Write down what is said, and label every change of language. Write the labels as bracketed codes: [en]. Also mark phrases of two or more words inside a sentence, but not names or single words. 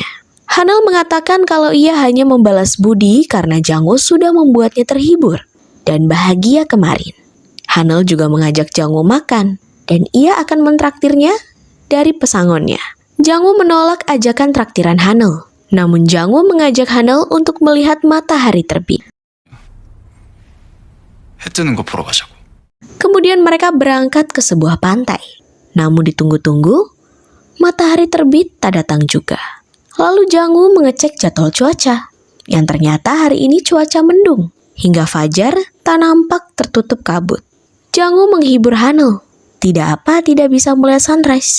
[id] Hanel mengatakan kalau ia hanya membalas budi karena Jang-woo sudah membuatnya terhibur dan bahagia kemarin. Hanel juga mengajak Jang-woo makan dan ia akan mentraktirnya dari pesangonnya. Jang-woo menolak ajakan traktiran Hanel, namun Jang-woo mengajak Hanel untuk melihat matahari terbit. [ko] 해 뜨는 거 보러 가자고. [id] Kemudian mereka berangkat ke sebuah pantai. Namun ditunggu-tunggu, matahari terbit tak datang juga. Lalu Jang-woo mengecek jadwal cuaca, yang ternyata hari ini cuaca mendung. Hingga fajar tak nampak tertutup kabut. Jang-woo menghibur Hanel, tidak bisa melihat sunrise.